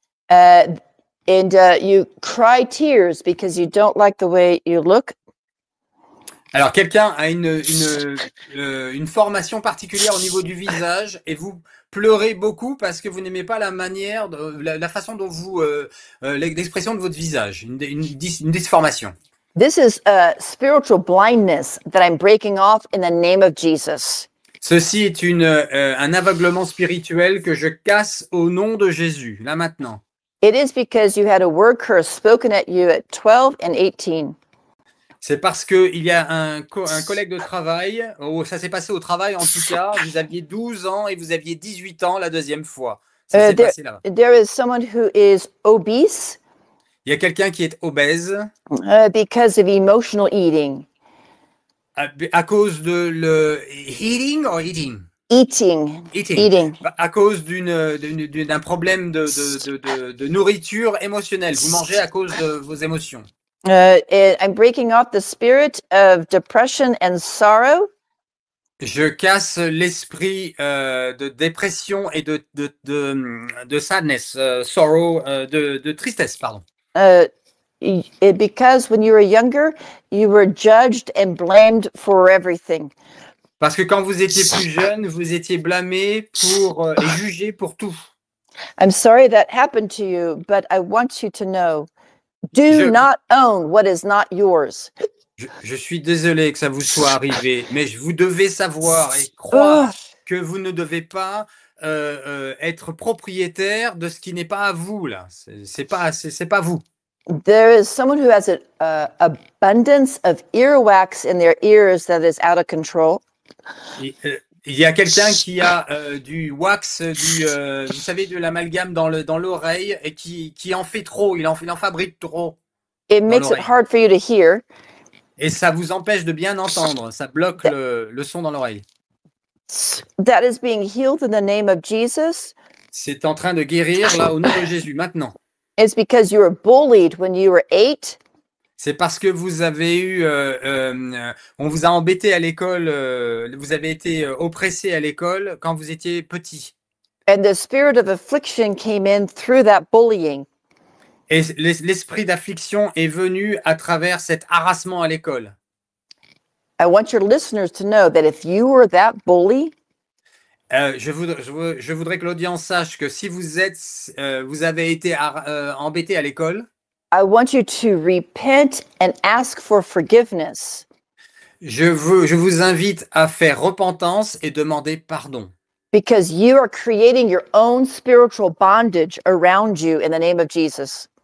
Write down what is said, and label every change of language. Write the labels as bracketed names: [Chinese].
[English] And you cry tears because you don't like the way you look. [French] Alors, quelqu'un a une formation particulière au niveau du visage et vous pleurez beaucoup parce que vous n'aimez pas la façon dont l'expression de votre visage, une disformation. [English] This is a spiritual blindness that I'm breaking off in the name of Jesus. [French] Ceci est un aveuglement spirituel que je casse au nom de Jésus, là maintenant. [English] It is because you had a word curse spoken at you at 12 and 18. [French] C'est parce qu'il y a un collègue de travail, ça s'est passé au travail en tout cas, vous aviez 12 ans et vous aviez 18 ans la deuxième fois. Ça s'est passé là-bas. [English] There is someone who is obese. [French] Il y a quelqu'un qui est obèse. [English] Because of emotional eating. [French] À cause de [English] eating or eating? Eating. [French] À cause d'un problème de nourriture émotionnelle. Vous mangez à cause de vos émotions. [English] I'm breaking off the spirit of depression and sorrow. [French] Je casse l'esprit de dépression et de [English] sadness, sorrow, [French] de tristesse, pardon. [English] Because when you were younger, you were judged and blamed for everything. [French] Parce que quand vous étiez plus jeune, vous étiez blâmé et jugé pour tout. [English] I'm sorry that happened to you, but I want you to know Do [French] Je, [English] not own what is not yours. [French] je suis désolé que ça vous soit arrivé, mais vous devez savoir et Ugh. croire que vous ne devez pas être propriétaire de ce qui n'est pas à vous là. C'est pas vous. [English] There is someone who has an abundance of earwax in their ears that is out of control. [French] Il y a quelqu'un qui a du wax, vous savez, de l'amalgame dans l'oreille et qui en fait trop. Il en fabrique trop [English] It [French] dans [English] makes it [French] l'oreille. [English] hard for you to hear. [French] Et ça vous empêche de bien entendre. Ça bloque le son dans l'oreille. [English] That is being healed in the name of Jesus. [French] C'est en train de guérir là au nom de Jésus maintenant. [English] It's because you were bullied when you were 8. [French] C'est parce que vous avez eu, on vous a embêté à l'école, vous avez été oppressé à l'école quand vous étiez petit. [English] And the spirit of affliction came in through that bullying. [French] Et l'esprit d'affliction est venu à travers cet harassement à l'école. [English] I want your listeners to know that if you were that bully, [French] Je voudrais que l'audience sache que si vous avez été embêté à l'école, [English] I want you to repent and ask for forgiveness. [French] je vous invite à faire repentance et demander pardon. [English] Because you are creating your own spiritual bondage around you in the name of Jesus.